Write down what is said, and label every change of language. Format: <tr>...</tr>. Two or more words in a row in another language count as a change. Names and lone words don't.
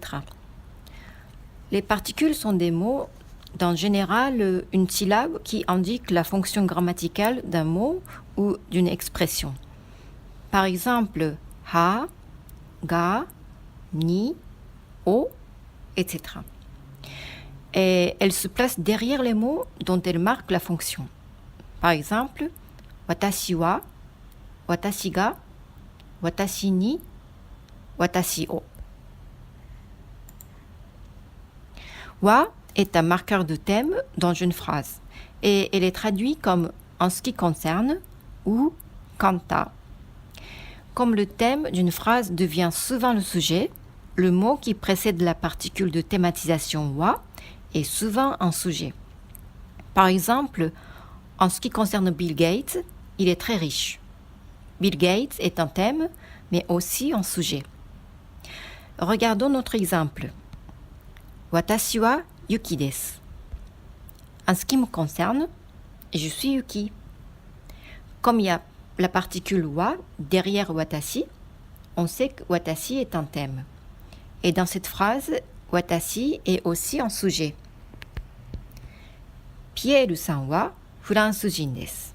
<fr>Les particules sont des mots, en général, une syllabe qui indique la fonction grammaticale d'un mot ou d'une expression. Par exemple,</fr> <ja>は、が、に、を,</ja> <fr>etc. Et elle se place derrière les mots dont elle marque la fonction. Par exemple,</fr> <ja>私は、私が、私に、私を.</ja> <fr>Wa est un marqueur de thème dans une phrase et elle est traduite comme en ce qui concerne ou quant à. Comme le thème d'une phrase devient souvent le sujet, le mot qui précède la particule de thématisation wa est souvent un sujet. Par exemple, en ce qui concerne Bill Gates, il est très riche. Bill Gates est un thème, mais aussi un sujet. Regardons notre exemple.</fr> <ja>私はユキです.</ja> <fr>En ce qui me concerne, je suis Yuki. Comme il y a la particule wa derrière watashi, on sait que watashi est un thème. Et dans cette phrase, watashi est aussi un sujet.</fr> <ja>ピエールさんはフランス人です.</ja>